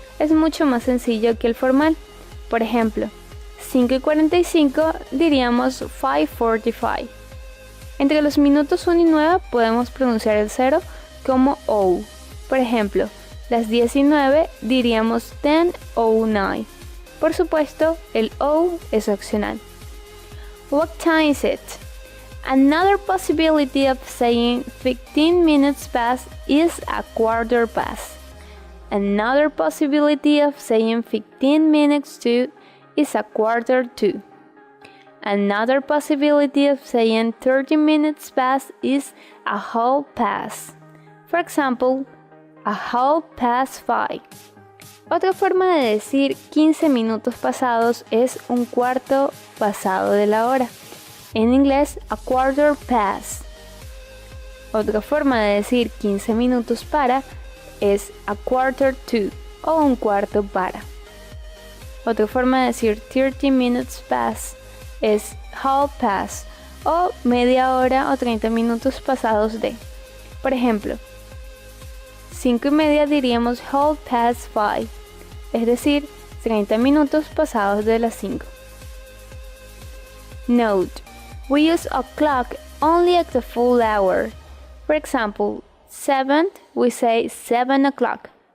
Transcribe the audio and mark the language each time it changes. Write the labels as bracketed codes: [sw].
[es] Es mucho más sencillo que el formal. Por ejemplo, 5:45 diríamos 5:45. Entre los minutos 1 y 9 podemos pronunciar el 0 como O. Por ejemplo, las 19 diríamos 10:09. Por supuesto, el O es opcional. [en] What time is it? Another possibility of saying 15 minutes past is a quarter past. Another possibility of saying 15 minutes to is a quarter to. Another possibility of saying 30 minutes past is a half past. For example, a half past 5. [es] Otra forma de decir 15 minutos pasados es un cuarto pasado de la hora. En inglés, [en] a quarter past. [es] Otra forma de decir 15 minutos para es [en] a quarter to [es] o un cuarto para. Otra forma de decir [en] 30 minutes past [es] es [en] half past [es] o media hora o 30 minutos pasados de. Por ejemplo, 5:30 diríamos [en] half past 5, [es] es decir, 30 minutos pasados de las 5. [en] Note: we use o'clock only at the full hour. For example, 7, we say 7 o'clock.